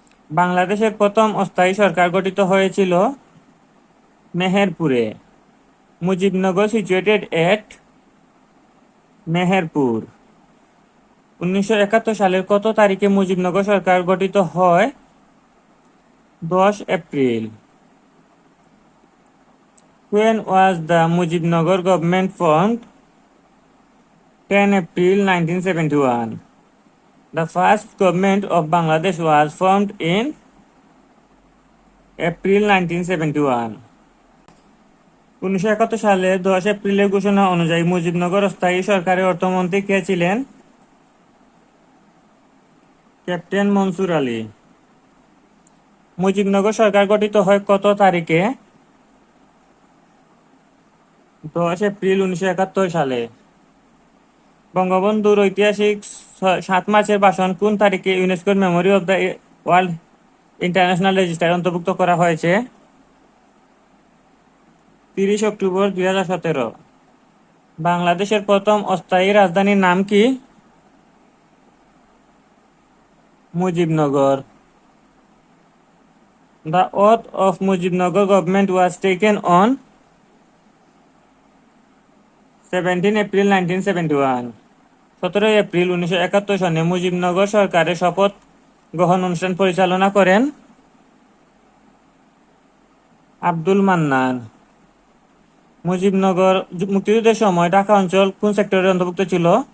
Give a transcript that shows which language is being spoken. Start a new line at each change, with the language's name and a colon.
Bangla: বাংলাদেশের প্রথম অস্থায়ী সরকার গঠিত হয়েছিল মেহেরপুরে।
English: Mujibnagar situated at Meherpur.
Bangla: 1971 সালের কত তারিখে মুজিবনগর সরকার গঠিত হয়? 10 April.
English: When was the Mujibnagar government formed? 10 April 1971. The first government of Bangladesh was formed in April 1971.
Bangla: 1971 সালে 10 এপ্রিলের ঘোষণা অনুযায়ী মুজিবনগর অস্থায়ী সরকারের অর্থমন্ত্রী কে ছিলেন? ক্যাপ্টেন মনসুর আলী। মুজিবনগর সরকার গঠিত হয় কত তারিখে? 10 এপ্রিল 1971 সালে। বঙ্গবন্ধুর ঐতিহাসিক 7 মার্চের ভাষণ কোন তারিখে ইউনেস্কোর memory of the world international রেজিস্টারে অন্তর্ভুক্ত করা হয়েছে? 30 অক্টোবর 2017। বাংলাদেশের প্রথম অস্থায়ী রাজধানীর নাম কি? Mujibnagar.
English: The oath of Mujibnagar government was taken on 17 April 1971.
Bangla: 17 April 1971 সনে মুজিবনগর সরকারের শপথ গ্রহণ অনুষ্ঠান পরিচালনা করেন আব্দুল মান্নান। মুজিবনগর মুক্তিযুদ্ধের সময় ঢাকা অঞ্চল কোন সেক্টরের অন্তর্ভুক্ত ছিল?